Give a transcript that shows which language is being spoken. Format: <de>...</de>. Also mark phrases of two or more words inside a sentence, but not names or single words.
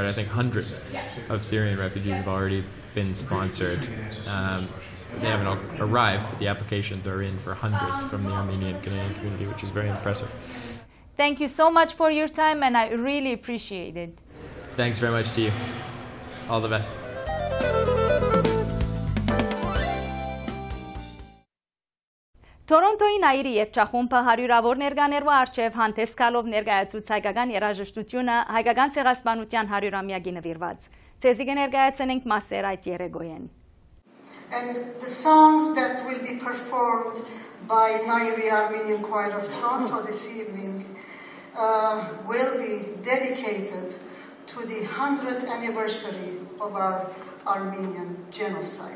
<en>I think hundreds of Syrian refugees have already been sponsored. They haven't arrived, but the applications are in for hundreds from the Armenian Canadian community, which is very impressive. Thank you so much for your time, and I really appreciate it. Thanks very much to you. All the best.</en> <hy>Տորոնտոյի նայիրի երգչախումբը հարյուրավոր ներկաներու առջև հանդես գալով ներկայացուց հայկական երաժշտությունը հայկական ցեղասպանության 100-ամյակի նվիրված։ Ցեզի կներկայացնենք մասեր այդ երեգոյեն.</hy> <en>And the songs that will be performed by Nairi Armenian Choir of Toronto this evening will be dedicated to the 100th anniversary of our Armenian genocide.</en>